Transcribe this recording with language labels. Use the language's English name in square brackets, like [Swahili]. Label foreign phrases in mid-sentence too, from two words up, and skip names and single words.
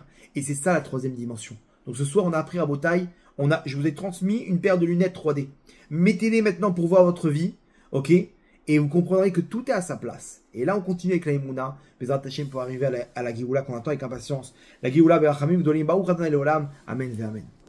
[French] Et c'est ça la troisième dimension. Donc ce soir, on a appris Rabotai, je vous ai transmis une paire de lunettes 3D. Mettez-les maintenant pour voir votre vie, ok? Et vous comprendrez que tout est à sa place. Et là, on continue avec la Emouna, [Hebrew] בעזרת השם [French] pour arriver à la Géoula qu'on attend avec impatience. [Hebrew] La גאולה, ברחמים, גדולים, ברוך ה׳ לעולם, אמן ואמן.